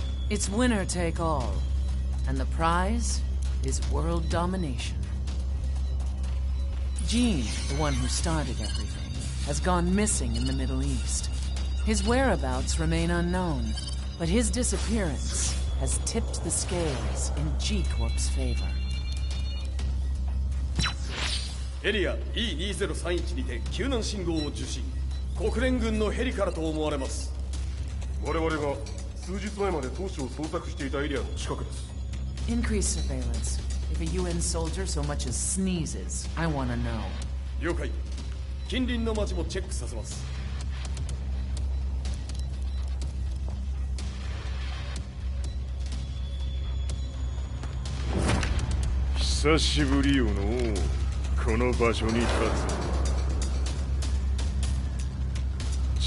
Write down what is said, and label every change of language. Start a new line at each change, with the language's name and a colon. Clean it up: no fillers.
English: It's winner take all, and the prize is world domination. Jin, the one who started everything, has gone missing in the Middle East. His whereabouts remain unknown, But his disappearance has tipped the scales in G-Corp's favor.
Japanese: エリア E2031 にて救難信号を受信。国連軍のヘリからと思われます。我々が数日前まで当初を捜索していたエリアの近くです。
English: Increase surveillance. If a UN soldier so much as sneezes, I wanna know.
Japanese: 了解。近隣の町もチェックさせます。久しぶりよのこの場所に立つ。